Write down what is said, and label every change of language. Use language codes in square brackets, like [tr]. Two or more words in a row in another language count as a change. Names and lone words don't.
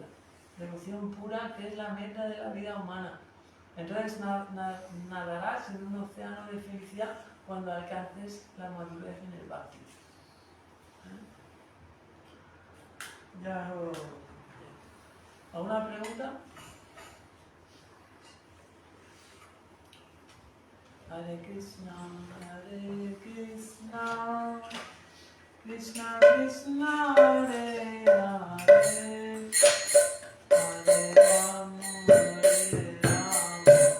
[es] Devoción pura que es la meta de la vida humana. Entonces nadarás en un océano de felicidad cuando alcances la madurez en el Bhakti. ¿Alguna pregunta? [sa] Hare Krishna, Krishna Krishna, Hare Hare, Hare Rama, Hare Rama,